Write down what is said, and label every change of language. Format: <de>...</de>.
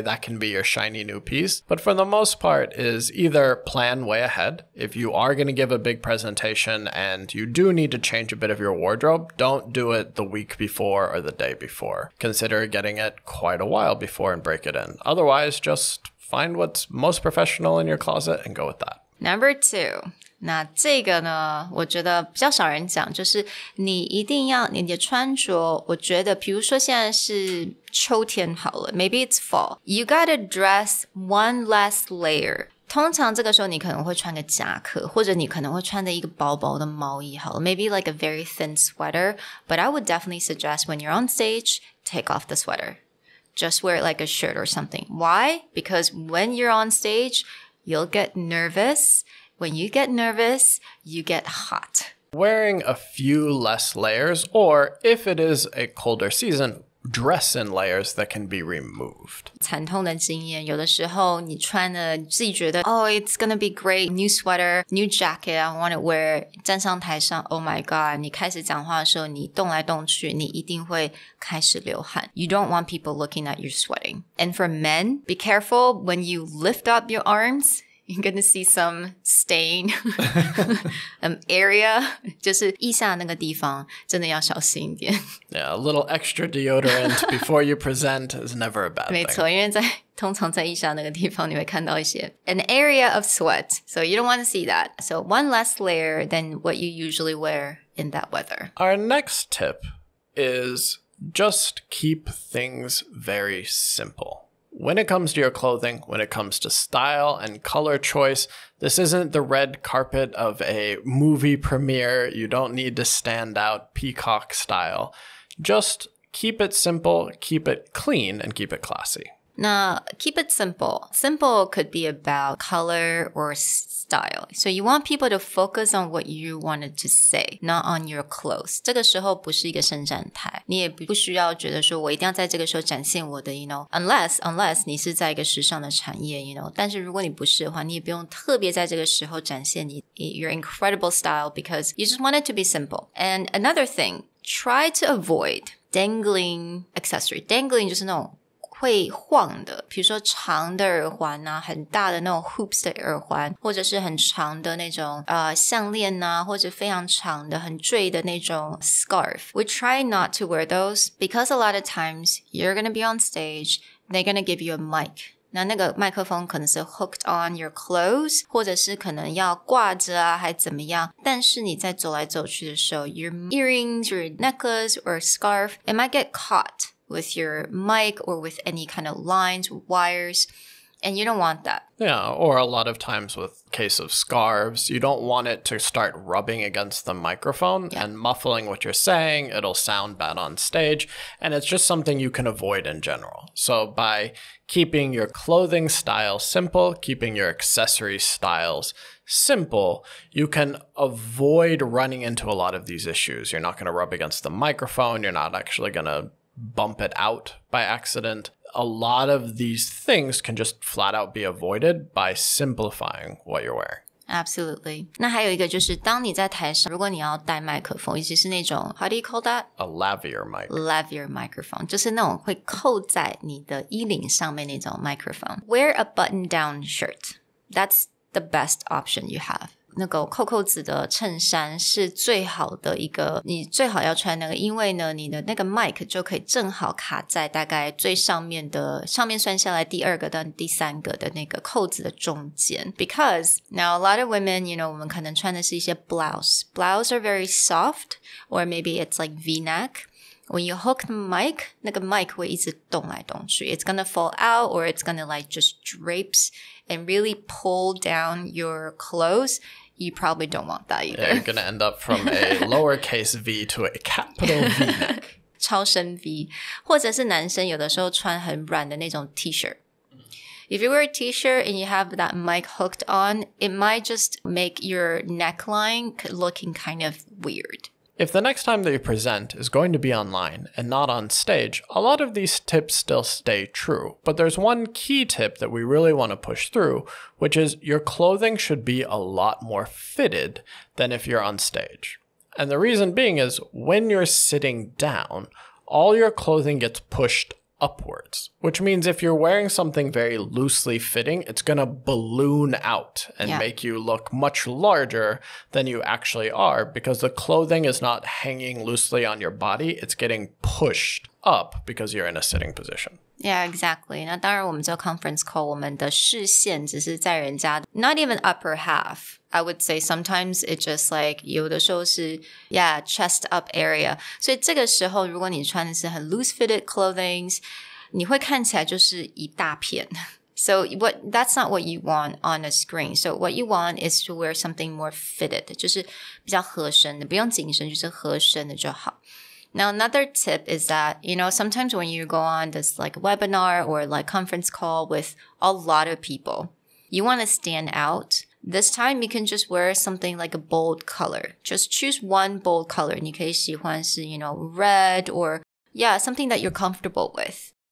<en>That can be your shiny new piece. But for the most part is either plan way ahead. If you are going to give a big presentation and you do need to change a bit of your wardrobe, don't do it the week before or the day before. Consider getting it quite a while before and break it in. Otherwise, just find what's most professional in your closet and go with that. Number 2，</en> <zh>那这个呢，我觉得比较少人讲，就是你一定要你的穿着，我觉得比如说现在是秋天好了 ，</zh> <en>maybe it's fall. You gotta dress one less layer.</en> <zh>通常这个时候你可能会穿个夹克，或者你可能会穿的一个薄薄的毛衣好了 ，</zh> <en>maybe like a very thin sweater. But I would definitely suggest when you're on stage, take off the sweater. Just wear it like a shirt or something. Why? Because when you're on stage, you'll get nervous. When you get nervous, you get hot. Wearing a few less layers, or if it is a colder season, dress in layers that can be removed.</en> <zh>惨痛的经验，有的时候你穿了自己觉得</zh> <en>Oh, it's gonna be great, new sweater, new jacket, I want to wear.</en> <zh>站上台上</zh> <en>Oh my god,</en> <zh>你開始講話的時候，你動來動去，你一定會開始流汗。</zh> <en>You don't want people looking at you sweating. And for men, be careful when you lift up your arms. You're going to see some stain area.</en> <zh>就是腋下那个地方真的要小心一點。</zh> <en>Yeah, a little extra deodorant before you present is never a bad thing.</en> <zh>没錯，因為通常在腋下那個地方你會看到一些</zh> <en>an area of sweat. So you don't want to see that. So one less layer than what you usually wear in that weather. Our next tip is just keep things very simple. When it comes to your clothing, when it comes to style and color choice, this isn't the red carpet of a movie premiere. You don't need to stand out peacock style. Just keep it simple, keep it clean, and keep it classy. Now, keep it simple. Simple could be about color or style. So you want people to focus on what you wanted to say, not on your clothes.</en> <zh>这个时候不是一个伸展台，你也不需要觉得说我一定要在这个时候展现我的</zh> <en>unless</en> <zh>你是在一个时尚的产业 但是如果你不是的话，你也不用特别在这个时候展现你</zh> <en>your incredible style because you just want it to be simple. And another thing, try to avoid dangling accessory.</en> <zh>Dangling 就是那种会晃的，比如说长的耳环啊，很大的那种 hoops 的耳环，或者是很长的那种项链啊，或者非常长的很坠的那种 scarf.</zh> <en>We try not to wear those because a lot of times you're going to be on stage, they're going to give you a mic.</en> <zh>那个麦克风可能是</zh> <en>hooked on your clothes,</en> <zh>或者是可能要挂着啊，还怎么样。但是你在走来走去的时候</zh> <en>your earrings, your necklace or scarf, it might get caught with your mic or with any kind of lines, wires, and you don't want that. Yeah, or a lot of times with case of scarves, you don't want it to start rubbing against the microphone and muffling what you're saying. It'll sound bad on stage, and it's just something you can avoid in general. So by keeping your clothing style simple, keeping your accessory styles simple, you can avoid running into a lot of these issues. You're not going to rub against the microphone. You're not actually going to bump it out by accident. A lot of these things can just flat out be avoided by simplifying what you're wearing. Absolutely.</en> <zh>那还有一个就是当你在台上，如果你要带麦克风，尤其是那种</zh> <en>how do you call that? A lavalier mic. Lavalier microphone.</en> <zh>就是那种会扣在你的衣领上面那种 microphone.</zh> <en>Wear a button-down shirt. That's the best option you have.</en> <zh>那个扣子的衬衫是最好的一个，你最好要穿那个，因为呢，你的那个 mic 就可以正好卡在大概最上面算下来第二个到第三个的那个扣子的中间。</zh> <en>Because now a lot of women,</en> <zh>我们可能穿的是一些 blouse.</zh> <en>Blouse are very soft, or maybe it's like V-neck. When you hook the mic,</en> <zh>那个 mic 会一直动来动去。</zh> <en>It's gonna fall out, or it's gonna like just drapes and really pull down your clothes.You probably don't want that either. Yeah, you're going to end up from a lowercase v to a capital V neck.</en> <zh>超深 V. 或者是男生有的时候穿很软的那种 T-shirt.</zh> <en>If you wear a T-shirt and you have that mic hooked on, it might just make your neckline looking kind of weird. If the next time that you present is going to be online and not on stage, a lot of these tips still stay true. But there's one key tip that we really want to push through, which is your clothing should be a lot more fitted than if you're on stage. And the reason being is when you're sitting down, all your clothing gets pushed upwards, which means if you're wearing something very loosely fitting, it's going to balloon out and make you look much larger than you actually are because the clothing is not hanging loosely on your body. It's getting pushed up because you're in a sitting position. Yeah, exactly.</en> <zh>那当然我们做 conference call, 我们的视线只是在人家</zh> <en>not even upper half. I would say sometimes it just like</en> <zh>有的时候是</zh> <en>yeah, chest up area.</en> <zh>所以这个时候如果你穿的是很</zh> <en>loose fitted clothing,</en> <zh>你会看起来就是一大片。</zh> <en>So that's not what you want on a screen. So what you want is to wear something more fitted.</en> <zh>就是比較合身的，不用緊身，就是合身的就好。</zh> <en>Now, another tip is that, sometimes when you go on this like webinar or like conference call with a lot of people, you want to stand out. This time, you can just wear something like a bold color. Just choose one bold color.</en> <zh>你可以喜歡是,</zh> <en>red or, yeah, something that you're comfortable with.</en>